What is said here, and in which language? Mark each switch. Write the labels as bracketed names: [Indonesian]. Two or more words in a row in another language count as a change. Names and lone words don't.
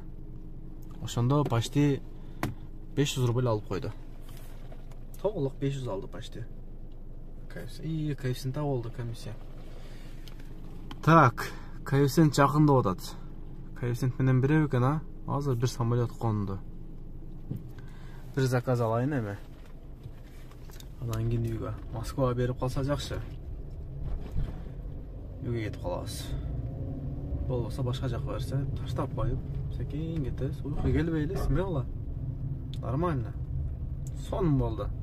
[Kyrgyz] Ошондо почти 500 рубль алып койду. Толук 500 алды почти. Коэффициент болду комиссия. Так, коэффициент жакындап атат. Коэффициент менен береби экен, а? Азыр бир самолет конду. Bir zakaz alayın эми. Анан кийин үйгө. Москвага берип калса жакшы. Үйгө кетип калабыз. Болбосо башка жака берсе, таштап коюп, секин кетебиз. Уйку келбей эле, смело. Нормально. Сон болду.